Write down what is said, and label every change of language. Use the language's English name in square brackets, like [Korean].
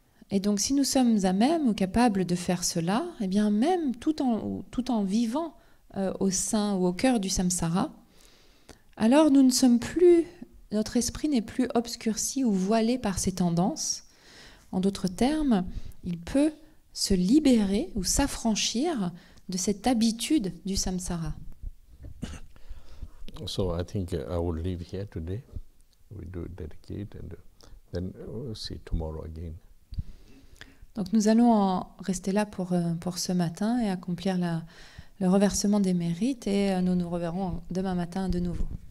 [French] Et donc si nous sommes à même ou capables de faire cela, eh bien même tout en vivant au sein ou au cœur du samsara, alors nous ne sommes plus... Notre esprit n'est plus obscurci ou voilé par ces tendances. En d'autres termes, il peut se libérer ou s'affranchir de cette habitude du samsara. [English] So I think I will leave here today. We do dedicate and then we'll see tomorrow again. [French] Donc nous allons en rester là pour ce matin et accomplir le reversement des mérites, et nous nous reverrons demain matin de nouveau.